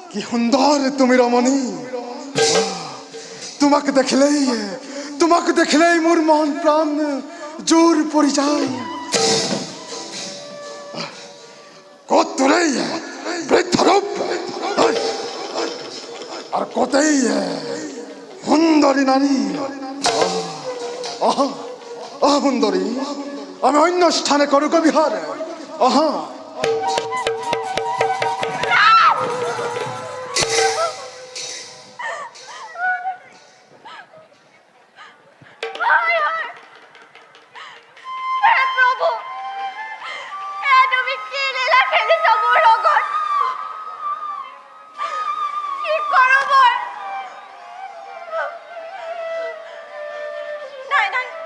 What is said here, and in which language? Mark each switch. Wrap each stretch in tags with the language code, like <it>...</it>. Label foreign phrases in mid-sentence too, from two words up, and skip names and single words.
<as>সুন্দর তুমি রমণী তোমাকে দেখিলেই মোর মন প্রাণ জোর পড়ি যায় কতই বৃদ্ধরূপ আর কতই সুন্দরী নারী সুন্দরী আমি অন্য স্থানে করুক বিহার হায় হায় হে প্ৰভু তুমি কি লীলা খেলিছ মোৰ লগত কি কৰো নাই নাই</as>